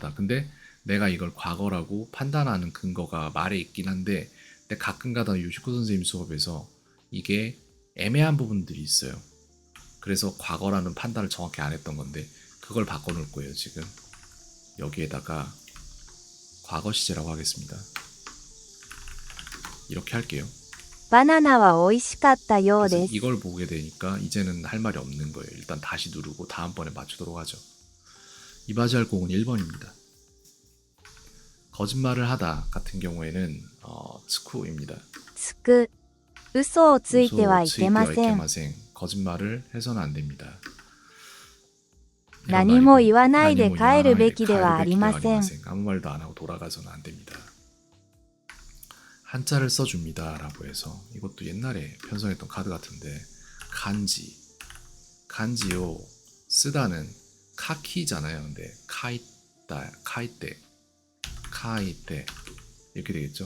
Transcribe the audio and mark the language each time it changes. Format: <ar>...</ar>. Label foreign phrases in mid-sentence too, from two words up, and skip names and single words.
<ko>근데 내가 이걸 과거라고 판단하는 근거가 말에 있긴 한데 근데 가끔가다 요시코 선생님 수업에서 이게 애매한 부분들이 있어요. 그래서 과거라는 판단을 정확히 안 했던 건데 그걸 바꿔놓을 거예요. 지금 여기에다가 과거 시제라고 하겠습니다. 이렇게 할게요.</ko> <ja>バナナは美味しかったよう</ja> <ko>그래서</ko> <ja>です。</ja> <ko>이걸 보게 되니까 이제는 할 말이 없는 거예요. 일단 다시 누르고 다음번에 맞추도록 하죠. 이바지할 공은 1번입니다. 거짓말을 하다 같은 경우에는 츠쿠입니다.</ko> <ja>つく。嘘をついてはい嘘をけません。</ja> <ko>거짓말을 해서는 안 됩니다. 이런</ko> <ja>何も</ja> <ko>말이고,</ko> <ja>言わないで何も帰るべ言わないできではありません。</ja> <ko>아무 말도 안 하고 돌아가서는 안 됩니다. 한자를 써줍니다 라고 해서 이것도 옛날에 편성했던 카드 같은데 간지요 쓰다는 카키잖아요. 근데 카이때 이렇게 되겠죠.</ko>